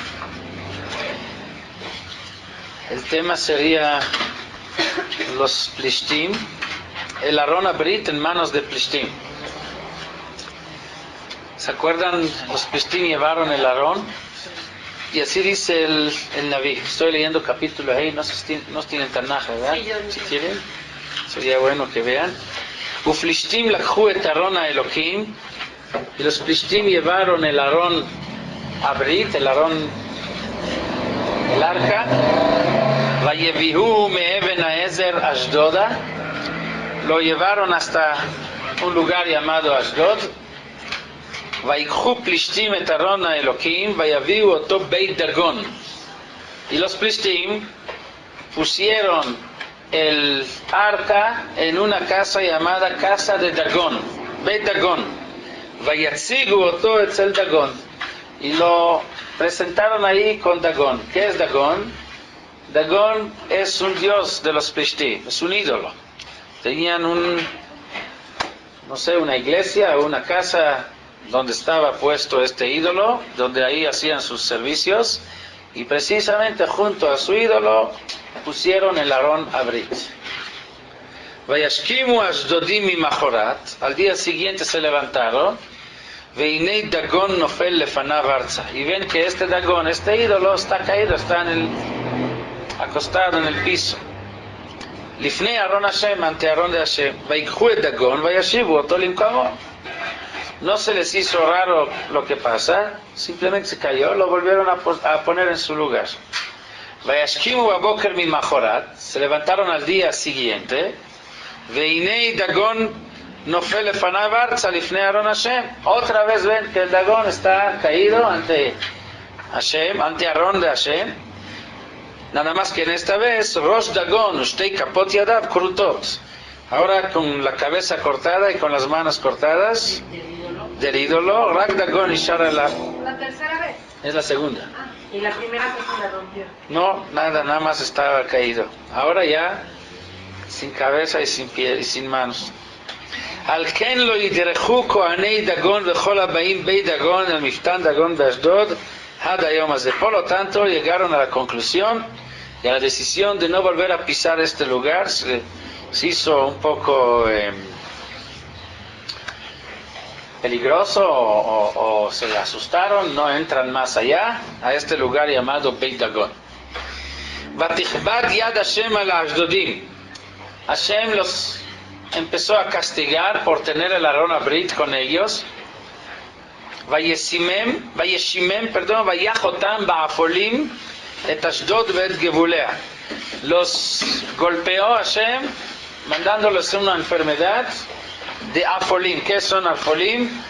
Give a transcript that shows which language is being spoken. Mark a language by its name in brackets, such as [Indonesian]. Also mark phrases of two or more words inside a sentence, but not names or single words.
[Spanish] El tema sería los Plishtim, el [Hebrew] ארון הברית [Spanish] en manos de Plishtim. ¿Se acuerdan? Los Plishtim llevaron el Aron. Y así dice el Naví. Estoy leyendo capítulo ahí, no tienen Tanaj, ¿verdad? Sí, si quieren, sería bueno que vean. [Hebrew] ופלשתים לקחו את ארון האלהים. [Spanish] Y los Plishtim llevaron el [Hebrew] ארון הברית, [Spanish] el Aron, el arca. [Hebrew] ויבאהו מאבן העזר אשדודה. [Spanish] Lo llevaron hasta un lugar llamado Ashdod. [Hebrew] ויקחו פלישתים את ארון האלוקים ויביאו אותו בית דגון. [Spanish] Y los Plishtim pusieron el arca en una casa llamada casa de Dagón, Beit Dagón. [Hebrew] ויציגו אותו אצל דגון. [Spanish] Y lo presentaron ahí con Dagón. ¿Qué es Dagón? Dagón es un dios de los Plishtim, es un ídolo. Tenían una iglesia o una casa donde estaba puesto este ídolo, donde ahí hacían sus servicios, y precisamente junto a su ídolo pusieron el [Hebrew] ארון הברית. וישכמו אשדודים ממחרת, [Spanish] al día siguiente se levantaron, [Hebrew] והנה דגון נפל לפניו ארצה, [Spanish] y ven que este Dagón, este ídolo, está caído, está acostado en el piso. [Hebrew] לפני ארון ה, [Spanish] ante Aron de Hashem, [Hebrew] ויקחו את דגון וישבו אתו למקומו. [Spanish] No se les hizo raro lo que pasa, simplemente se cayó, lo volvieron a poner en su lugar. [Hebrew] וישכמו בבקר ממחרת, [Spanish] se levantaron al día siguiente, [Hebrew] והנה דגון נפל לפניו ארצה לפני ארון ה. [Spanish] Otra vez ven que el Dagón está caído ante Hashem, ante Aron de Hashem. Nada más que en esta vez, Rosh Dagón, [Hebrew] ושתי כפות ידיו כרתות. [Spanish] Ahora con la cabeza cortada y con las manos cortadas del ídolo, Rak Dagón y Sharala. ¿La tercera vez? Es la segunda. ¿Y la primera vez se la rompió? No, nada más estaba caído. Ahora ya, sin cabeza y sin pie y sin manos. [Hebrew] על כן לא ידרכו כהני דגון וכל הבאים בית דגון על מפתן דגון באשדוד עד היום הזה. [Spanish] Por lo tanto, llegaron a la conclusión y a la decisión de no volver a pisar este lugar. Se hizo un poco peligroso o se asustaron, no entran más allá a este lugar llamado Beit Dagón. [Hebrew] ותכבד יד ה' אל האשדודים. [Spanish] Hashem los empezó a castigar por tener el [Hebrew] ארון הברית [Spanish] con ellos. [Hebrew] וישמם ויך אתם בעפלים את אשדוד ואת גבוליה. [Spanish] Los golpeó Hashem mandándoles una enfermedad de afolim. ¿Qué son afolim?